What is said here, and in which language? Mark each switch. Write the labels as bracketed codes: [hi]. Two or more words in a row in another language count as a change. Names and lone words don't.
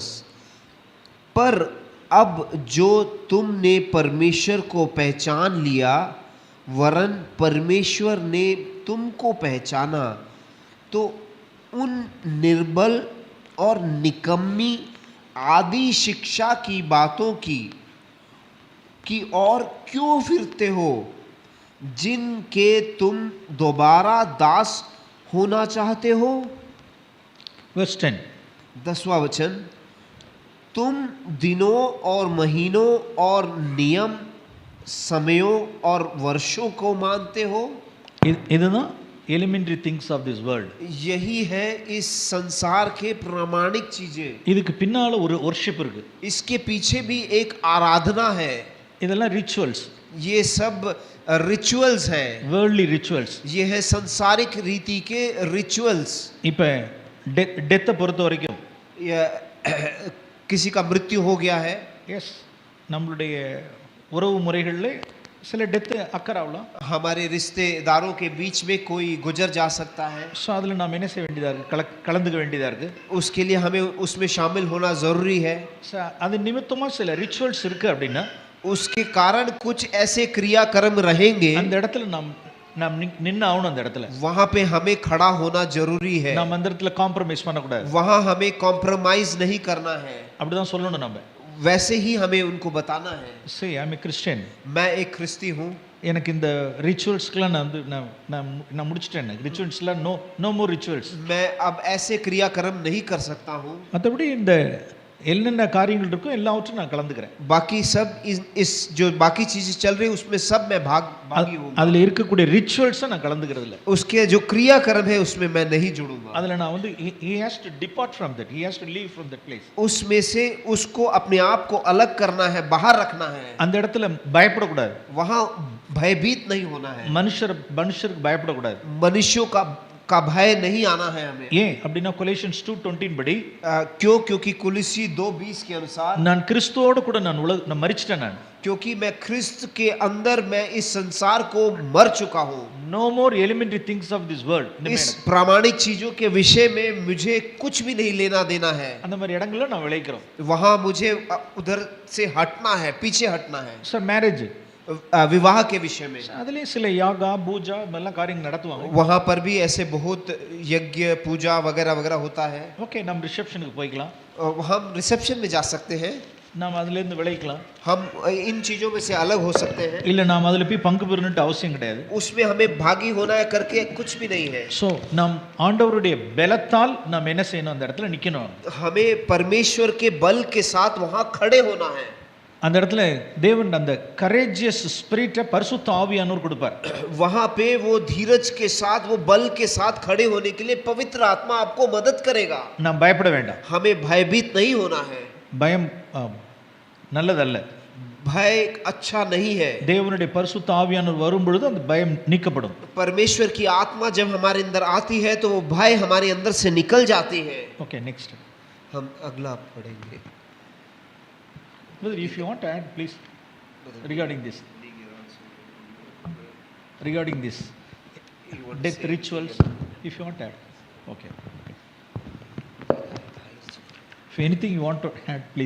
[hi] पर अब जो तुमने परमेश्वर को पहचान लिया, वरन परमेश्वर ने तुमको पहचाना, तो उन निर्बल और निकम्मी आदि शिक्षा की बातों की ओर क्यों फिरते हो, जिनके तुम दोबारा दास होना चाहते हो. [en] verse 10. [hi] 10वां वचन. तुम दिनों और महीनों और नियम, समयों और वर्षों को मानते हो. [en] இதுதான் elementary things of this world. [hi] यही है इस संसार के प्रामाणिक चीजें. [ta] இதுக்கு பின்னால ஒரு worship இருக்கு. [hi] इसके पीछे भी एक आराधना है. [ta] இதெல்லாம் rituals, [hi] ये सब रिचुअल्स हैं. [en] worldly rituals. [hi] ये है संसारिक रीति के रिचुअल्स. [ta] இப்போ டெத்தை பொறுத்த வரைக்கும் [hi] किसी का मृत्यु हो गया है, [ta] எஸ், நம்மளுடைய உறவு முறைகளில் சில [en] death occur [ta] ஆகலாம். [hi] हमारे रिश्तेदारों के बीच में कोई गुजर जा सकता है. [ta] ஸோ அதில் நாம் என்ன செய்ய வேண்டியதாக இருக்குது? கலந்துக்க வேண்டியதாக இருக்குது. [hi] उसके लिए हमें उसमें शामिल होना ज़रूरी है. [ta] ஸோ அது நிமித்தமாக சில ரிச்சுவல்ஸ் இருக்குது அப்படின்னா [hi] उसके कारण कुछ ऐसे क्रियाक्रम रहेंगे, [ta] அந்த இடத்துல நாம் நின்று ஆகணும். அந்த இடத்துல [hi] वहाँ पे हमें खड़ा होना जरूरी है. [ta] நாம் அந்த இடத்துல காம்ப்ரமைஸ் பண்ணக்கூடாது. [hi] वहाँ हमें कॉम्प्रोमाइज नहीं करना है. [ta] அப்படிதான் சொல்லணும். நம்ம [hi] वैसे ही हमें उनको बताना है. [ta] சரி, [en] I am a Christian, [hi] मैं एक ख्रिस्ती हूँ, [ta] எனக்கு இந்த ரிச்சுவல்ஸ்க்கெலாம் நான் முடிச்சிட்டேன். [en] ritualslam no more rituals. [hi] मैं अब ऐसे क्रियाक्रम नहीं कर सकता हूँ. [ta] மற்றபடி இந்த என்னென்ன காரியங்கள் இருக்கோ எல்லாவற்றையும் நான் கலந்துக்கிறேன். [hi] बाकी सब इस जो बाकी चीजें चल रही उसमें सब मैं भागी हूँ. [ta] அதில் இருக்கக்கூடிய ரிச்சுவல்ஸை நான் கலந்துக்கிறது இல்லை. [hi] उसके जो क्रियाक्रम है उसमें मैं नहीं जुड़ूंगा. [ta] அதில் நான் [en] he has to depart from that, he has to leave from that place. [hi] उसमें से उसको अपने आप को अलग करना है, बाहर रखना है. [ta] அந்த இடத்துல பயப்படக்கூடாது. [hi] वहाँ भयभीत नहीं होना है. [ta] மனுஷருக்கு பயப்படக்கூடாது. [hi] मनुष्यों का भय नहीं आना है हमें. [ta] ஏன் அப்படின்னா கொலோசியன்ஸ் 2:20 படி [hi] क्योंकि कुलिसी 2:20 के अनुसार [ta] நான் கிறிஸ்துவோடு கூட நான் மரிச்சிட்டேன். நான் [hi] क्योंकि मैं ख्रिस्त के अंदर मैं इस संसार को मर चुका हूँ. [en] no more elementary things of this world. [hi] इस प्रामाणिक चीजों के विषय में मुझे कुछ भी नहीं लेना देना है. [ta] அந்த மாதிரி இடங்கள்ல நான் விளைக்கிறோம். [hi] वहाँ मुझे उधर से हटना है, पीछे हटना है. [en] sir marriage [hi] विवाह के विषय में। [ta] அதுலேயும் சில யாகா பூஜா எல்லாம் காரியங்கள் நடத்துவாங்க. [hi] वहाँ पर भी ऐसे बहुत यज्ञ पूजा वगैरह वगैरह होता है। [ta] ஓகே, நம்ம ரிசப்ஷனுக்கு போய்க்கலாம், [hi] हम रिसेप्शन में जा सकते हैं, [ta] நாம் அதுலேருந்து விளைக்கலாம், [hi] हम इन चीज़ों में से अलग हो सकते हैं, [ta] இல்லை நாம் அதில் போய் பங்கு பெறணுன்ட்டு அவசியம் கிடையாது. [hi] उसमें हमें भागी होना है करके कुछ भी नहीं है। [ta] ஸோ நாம் ஆண்டவருடைய பலத்தால் நாம் என்ன செய்யணும், அந்த இடத்துல நிற்கணும். [hi] हमें परमेश्वर के बल के साथ वहाँ खड़े होना है। [ta] அந்த இடத்துல தேவன் அந்த [en] courageous spirit [ta] பரிசுத்த ஆவியானவர் கொடுப்பார். [hi] वहाँ पे वो धीरज के साथ, वो बल के साथ खड़े होने के लिए पवित्र आत्मा आपको मदद करेगा। [ta] நாம் பயப்பட வேண்டாம். [hi] हमें भयभीत नहीं होना है। [ta] பயம் நல்லதல்ல. [hi] भय अच्छा नहीं है। [ta] தேவனுடைய பரிசுத்த ஆவியானவர் வரும் பொழுது அந்த பயம் நீக்கப்படும். [hi] परमेश्वर की आत्मा जब हमारे अंदर आती है तो वो भय हमारे अंदर से निकल जाती है। [en] okay, next [hi] हम अगला पढ़ेंगे। [en] Brother, if you want to add, please, regarding this death rituals, if you want to add, okay. If anything you want to add, please.